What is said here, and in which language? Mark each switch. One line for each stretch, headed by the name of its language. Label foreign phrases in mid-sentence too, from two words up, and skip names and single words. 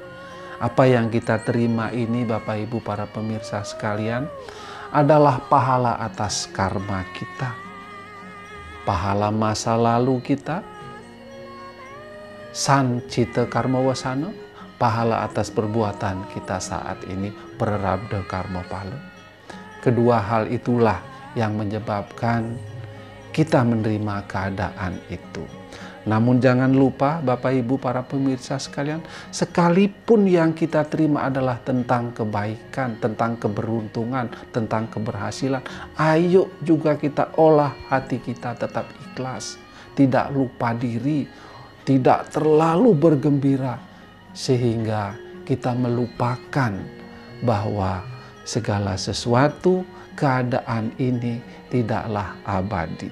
Indonesian: Apa yang kita terima ini, Bapak Ibu para pemirsa sekalian, adalah pahala atas karma kita, pahala masa lalu kita,
Sanskrit: सञ्चित कर्म वासना,
Indonesian: pahala atas perbuatan kita saat ini,
Sanskrit: प्रारब्ध कर्म फल.
Indonesian: Kedua hal itulah yang menyebabkan kita menerima keadaan itu. Namun jangan lupa Bapak Ibu para pemirsa sekalian, sekalipun yang kita terima adalah tentang kebaikan, tentang keberuntungan, tentang keberhasilan, ayo juga kita olah hati kita tetap ikhlas, tidak lupa diri, tidak terlalu bergembira, sehingga kita melupakan bahwa segala sesuatu, keadaan ini tidaklah abadi.